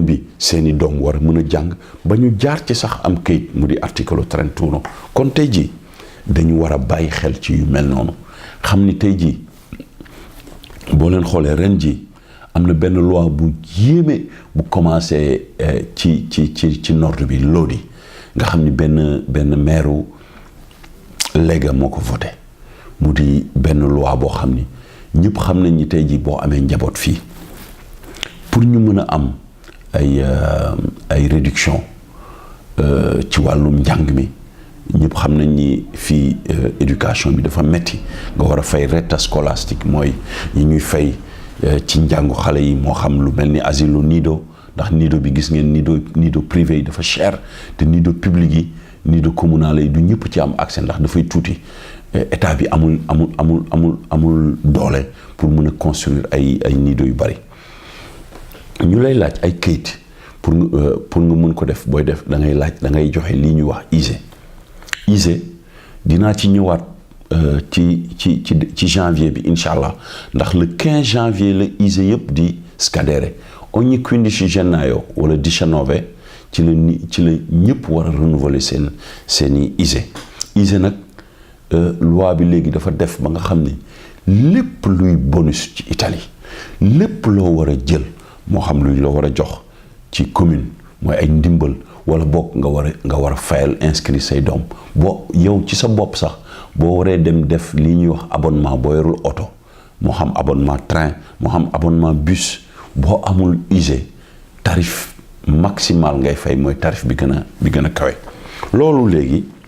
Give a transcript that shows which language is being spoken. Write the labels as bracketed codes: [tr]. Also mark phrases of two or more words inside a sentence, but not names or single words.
[wo] bi seeni doom war a mën a jàng ba ñu jaar ci sax am këyit mu di articolo 31 kon tey jii dañu war a bàyyi xel ci yu mel noonu xam ni tey jii boo leen xoolee ren ji am na benn loi bu yéeme bu commencé ci nord bi Lodi nga xam ni benn maire Lega moo ko voté mu di benn loi boo xam ni ñëpp xam nañ ni tey jii boo amee njaboot fii pour ñu mën a am ay réduction ci wàllum njàng mi ñëpp xam nañ ni fii éducation bi dafa metti nga war a fay [it] retta scolastique [wo] mooy yi ñuy fay ci njàngu xale yi moo xam lu mel ni [it] asilo nido [wo] ndax nido bi gis ngeen nido privé yi dafa cher te nido public yi nido communal yi du ñëpp ci am accès ndax dafay tuuti état bi amul doole pour mën a construire ay nido yu bari ñu lay laaj ay kayit pour nga mën ko def booy def da ngay joxe lii ñuy wax ISE dinaa ci ñëwaat ci janvier bi [ar] إن شاء الله [wo] ndax le 15 janvier la ISE yëpp di [it] scadere ogni 15 gennaio [wo] wala 19 ci la ñëpp war a renouveler seeni ISE nag loi bi léegi dafa def ba nga xam ne lépp luy bonus ci Italie lépp loo war a jël moo xam luñ la war a jox ci commune mooy ay ndimbal wala bokk nga war a fayal inscrit say doom boo yow ci sa bopp sax boo waree dem def li ñuy wax abonnement boo yorul oto moo xam abonnement train moo xam abonnement bus boo amul ISE [fr] tarif maximal [wo] ngay fay mooy tarif bi gën a kawe loolu léegi